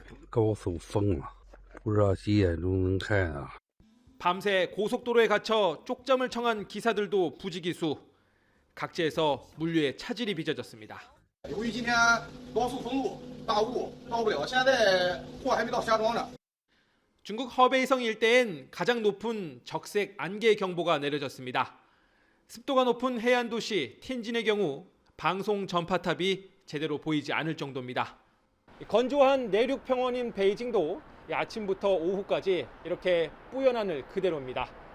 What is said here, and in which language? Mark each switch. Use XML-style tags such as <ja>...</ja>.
<zh>高速封了，不知道几点钟能开啊？</zh> <ko>밤새 고속도로에 갇혀 쪽잠을 청한 기사들도 부지기수. 각지에서 물류의 차질이 빚어졌습니다.</ko> <zh>由于今天高速封路，大雾到不了，现在货还没到石家庄呢。</zh> <ko>중국 허베이성 일대엔 가장 높은 적색 안개 경보가 내려졌습니다. 습도가 높은 해안 도시 텐진의 경우 방송 전파탑이 제대로 보이지 않을 정도입니다. 건조한 내륙 평원인 베이징도 아침부터 오후까지 이렇게 뿌연 하늘 그대로입니다.</ko>